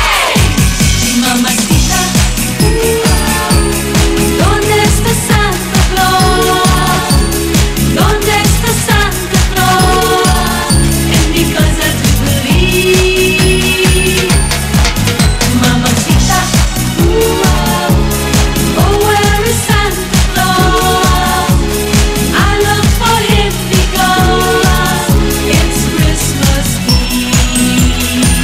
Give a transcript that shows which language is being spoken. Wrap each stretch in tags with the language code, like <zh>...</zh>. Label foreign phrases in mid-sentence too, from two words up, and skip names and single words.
<es>Mamacita, ¿dónde está Santa Claus? ¿Dónde está Santa Claus? En mi casa tu believe.</es> <en>Mamacita, oh, where is Santa Claus? I look for him because it's Christmas Eve.</en>